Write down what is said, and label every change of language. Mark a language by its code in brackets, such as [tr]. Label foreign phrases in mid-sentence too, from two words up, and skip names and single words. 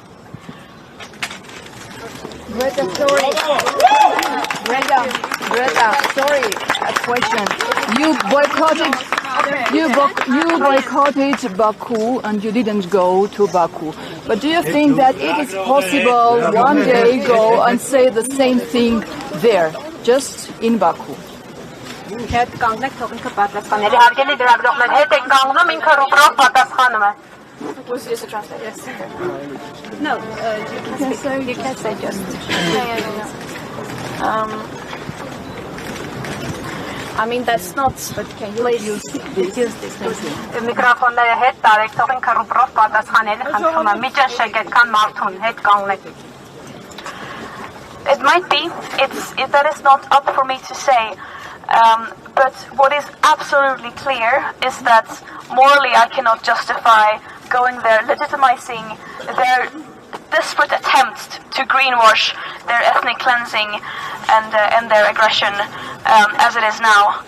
[en] Greta, sorry. Greta, sorry. A question. You boycotted Baku and you didn't go to Baku. But do you think that it is possible one day go and say the same thing there, just in Baku? [hy] Հետ կանգնեք թող ինքը պատասխաներ։ Հարգելի լրագրողներ, հետ եք կանգնում, ինքը ռուբրով պատասխանում է։ [en] Was this a translate? Yes. No, you can say just. I mean, that's not, but can you use this? [hy] Միկրոֆոնները հետ տարեք, թող ինքը ռուբրով պատասխանել, խնդրում եմ, մի ճնշեք այդքան մարդուն, հետ կանգնեք։ [en] It might be. That is not up for me to say. But what is absolutely clear is that morally I cannot justify going there, legitimizing their desperate attempts to greenwash their ethnic cleansing and their aggression as it is now.